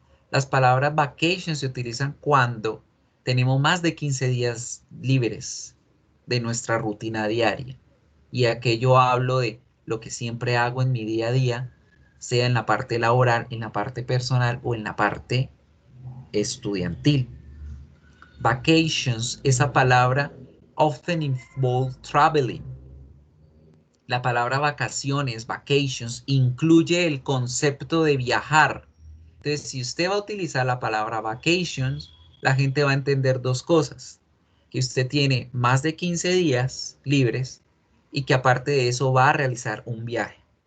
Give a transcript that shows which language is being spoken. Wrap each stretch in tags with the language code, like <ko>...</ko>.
<es>Las palabras vacations se utilizan cuando tenemos más de 15 días libres de nuestra rutina diaria. Y aquello hablo de lo que siempre hago en mi día a día, sea en la parte laboral, en la parte personal o en la parte estudiantil.</es> <en>Vacations,</en> <es>esa palabra</es> <en>often involve traveling.</en> <es>La palabra vacaciones, vacations, incluye el concepto de viajar. Entonces, si usted va a utilizar la palabra vacations, la gente va a entender dos cosas. Que usted tiene más de 15 días libres y que aparte de eso va a realizar un viaje.</es>